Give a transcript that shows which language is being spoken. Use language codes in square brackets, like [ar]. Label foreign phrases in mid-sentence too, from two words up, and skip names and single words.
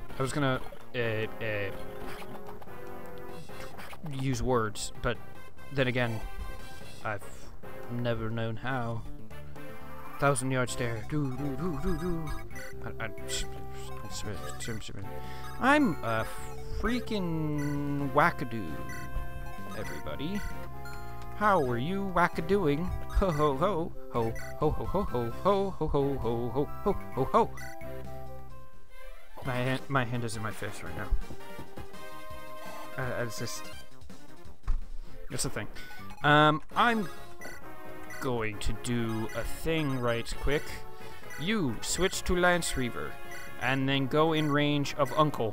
[en] I was gonna use words, but then again, I've never known how. 1,000 yard stare. I'm a freaking wackadoo, everybody. How are you wackadoing? Ho ho ho ho ho ho ho ho ho ho ho ho ho ho ho ho. My hand is in my face right now. It's just, it's a thing. I'm going to do a thing right quick. You switch to Lance Reaver, and then go in range of Uncle.